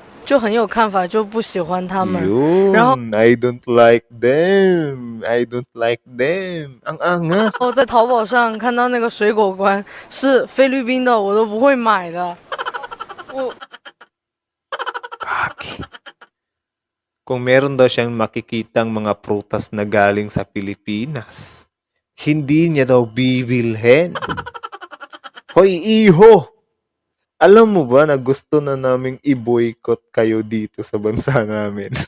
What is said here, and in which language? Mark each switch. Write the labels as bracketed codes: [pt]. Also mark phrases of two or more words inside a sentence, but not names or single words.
[zh] 就很有看法，就不喜欢他们。然后 [tl] Yun, [en] I don't like them. I don't like them. [tl] Ang angas. [zh] 我在淘宝上看到那个水果罐是菲律宾的，我都不会买的。我 [tl] Kaki. Kung meron daw siyang makikitang mga prutas na galing sa Pilipinas, hindi niya daw bibilhin. Hoy, iho! Alam mo ba na gusto na naming i-boycott kayo dito sa bansa namin?